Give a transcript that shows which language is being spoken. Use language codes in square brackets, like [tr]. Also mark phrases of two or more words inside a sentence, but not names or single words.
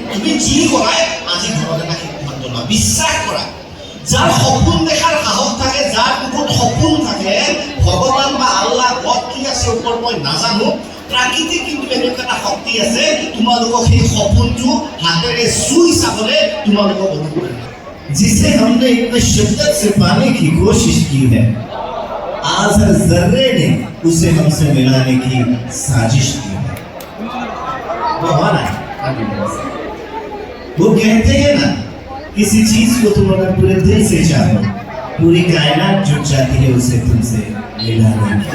[as] তুমি যি কৰাই আজি ঘৰত এটা সিদ্ধান্ত লোৱা, বিশ্বাস কৰা। যাৰ সপোন দেখাৰ সাহস থাকে, যাৰ বুকুত সপোন থাকে, ভগৱান বা আল্লাহ গড কি আছে ওপৰত মই নাজানো, প্ৰাকৃতিক কিন্তু এনেকুৱা এটা শক্তি আছে তোমালোকক সেই সপোনটো হাতেৰে চুই চাবলৈ তোমালোকক অনুৰোধ কৰিম। [hi] जिसे हमने इतने शिद्दत से पाने की कोशिश की है, आज हर जर्रे ने उसे हमसे मिलाने की साजिश की है। वो हमारा वो कहते हैं ना, किसी चीज को तुम अगर पूरे दिल से चाहो, पूरी कायनात जुट जाती है उसे तुमसे मिलाने की।